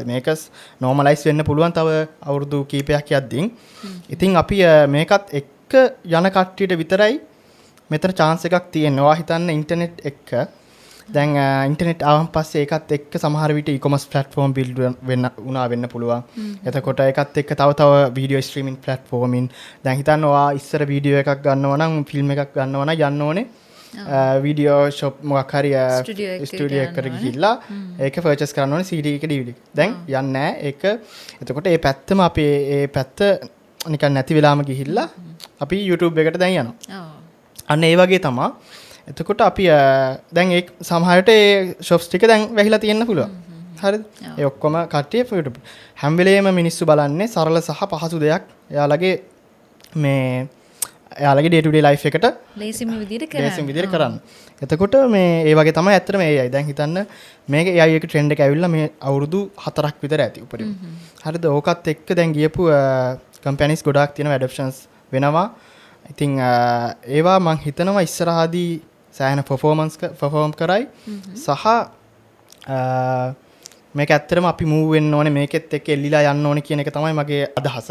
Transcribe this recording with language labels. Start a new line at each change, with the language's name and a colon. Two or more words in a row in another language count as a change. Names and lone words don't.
Sinhala: මේක නෝමලයිස් වෙන්න පුළුවන් තව අවුරුදු කීපයක් යද්දී. ඉතින් අපි මේකත් එක්ක යන කට්ටියට විතරයි මෙතන chance එකක් තියෙනවා. ඔයා හිතන්න ඉන්ටර්නෙට් එක්ක දැන් ඉන්ටර්නෙට් ආවන් පස්සේ ඒකත් එක්ක සමහර විට
English: e-commerce platform build
Sinhala: වෙන්න පුළුවන්. එතකොට ඒකත් එක්ක තව
English: video streaming platforming
Sinhala: දැන් හිතන්න ඔයා ඉස්සර වීඩියෝ එකක් ගන්නවා නම් ෆිල්ම් එකක් ගන්නවා නම් යන්න ඕනේ
English: video shop
Sinhala: මොකක් හරි ස්ටුඩියෝ එකකට ගිහිල්ලා ඒක පර්චේස් කරන්න ඕනේ CD එක DVD එක. දැන් යන්නේ නැහැ ඒක. එතකොට මේ පැත්තම අපි මේ පැත්ත නිකන් නැති වෙලාම ගිහිල්ලා අපි YouTube එකට දැන් යනවා. අන්න ඒ වගේ තමයි. එතකොට අපි දැන් ඒ සමහරට ඒ ෂොප්ස් ටික දැන් වැහිලා තියෙන්න පුළුවන්. හරිද? ඒ ඔක්කොම කට්ටිය YouTube හැම වෙලේම මිනිස්සු බලන්නේ සරල සහ පහසු දෙයක්. එයාලගේ මේ එයාලගේ
English: day to day life
Sinhala: එකට ලේසිම විදිහට කරන්න. එතකොට මේ ඒ වගේ තමයි ඇත්තටම AI. දැන් හිතන්න මේක AI එක ට්‍රෙන්ඩ් එක ඇවිල්ලා මේ අවුරුදු 4ක් විතර ඇති උපරිම. හරිද? ඕකත් එක්ක දැන් ගියපු කම්පැනිස් ගොඩාක් තියෙනවා ඇඩොප්ෂන්ස් වෙනවා. ඉතින් ඒවා මං හිතනවා ඉස්සරහදී සෑහෙන perform කරයි සහ මේක ඇත්තටම අපි move වෙන්න ඕනේ මේකෙත් එක්ක එල්ලිලා යන්න ඕනේ කියන එක තමයි මගේ අදහස.